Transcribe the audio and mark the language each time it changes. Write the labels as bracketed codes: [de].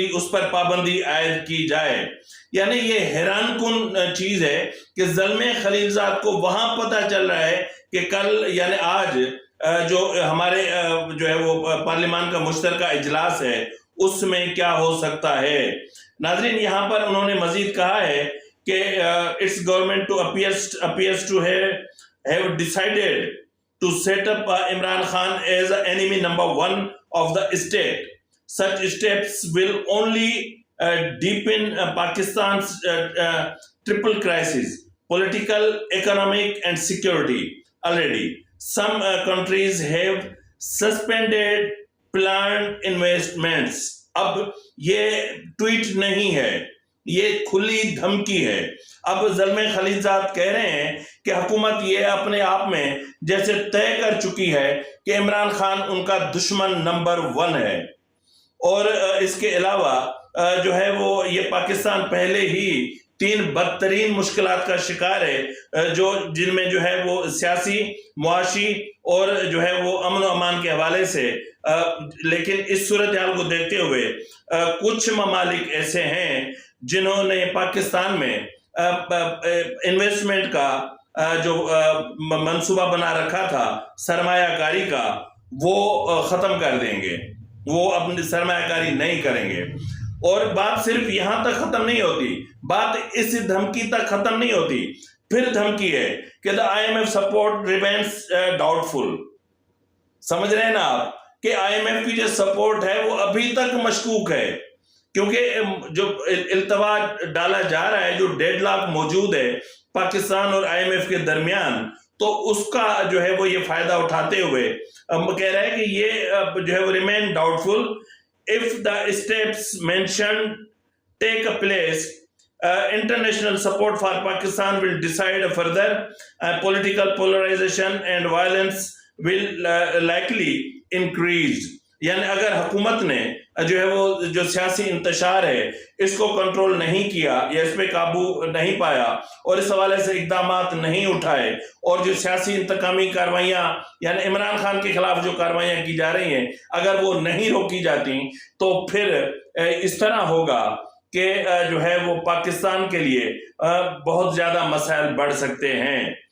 [ur] پر پابندی عائد کی جائے۔ یعنی یہ حیران کن چیز ہے کہ زلمے خلیلزاد کو وہاں پتہ چل رہا ہے کہ کل یعنی آج جو ہمارے جو ہے وہ پارلیمان کا مشترکہ اجلاس ہے اس میں کیا ہو سکتا ہے۔ ناظرین، یہاں پر انہوں نے مزید کہا ہے کہ [en] its government appears to have decided to set up Imran Khan as an enemy number one of the state. Such steps will only deepen Pakistan's triple crisis: political, economic, and security. Already, some countries have suspended planned investments. [ur] اب یہ tweet نہیں ہے, یہ کھلی دھمکی ہے. اب زلمے خلیلزاد کہہ رہے ہیں کہ حکومت یہ اپنے آپ میں جیسے طے کر چکی ہے کہ عمران خان ان کا دشمن نمبر 1 ہے. اور اس کے علاوہ جو ہے وہ یہ پاکستان پہلے ہی 3 بدترین مشکلات کا شکار ہے, جن میں جو ہے وہ سیاسی, معاشی اور جو ہے وہ امن و امان کے حوالے سے. لیکن اس صورتحال کو دیکھتے ہوئے کچھ ممالک ایسے ہیں جنہوں نے پاکستان میں انویسٹمنٹ کا جو منصوبہ بنا رکھا تھا سرمایہ کاری کا, وہ ختم کر دیں گے, وہ اپنی سرمایہ کاری نہیں کریں گے. اور بات صرف یہاں تک ختم نہیں ہوتی, بات اس دھمکی تک ختم نہیں ہوتی. پھر دھمکی ہے کہ [en] the IMF support remains doubtful. [ur] سمجھ رہے ہیں نا آپ کہ IMF کی جو سپورٹ ہے وہ ابھی تک مشکوک ہے, کیونکہ جو التوا ڈالا جا رہا ہے, جو ڈیڈ لاک موجود ہے پاکستان اور IMF کے درمیان, تو اس کا جو ہے وہ یہ فائدہ اٹھاتے ہوئے کہہ رہے ہیں کہ یہ جو ہے وہ remain doubtful. [en] If the steps mentioned take a place, international support for Pakistan will decide further. Political polarization and violence will likely increase. [ur] یعنی اگر حکومت نے جو ہے وہ جو سیاسی انتشار ہے اس کو کنٹرول نہیں کیا یا اس پہ قابو نہیں پایا اور اس حوالے سے اقدامات نہیں اٹھائے, اور جو سیاسی انتقامی کاروائیاں یعنی عمران خان کے خلاف جو کاروائیاں کی جا رہی ہیں اگر وہ نہیں روکی جاتی تو پھر اس طرح ہوگا کہ جو ہے وہ پاکستان کے لیے بہت زیادہ مسائل بڑھ سکتے ہیں.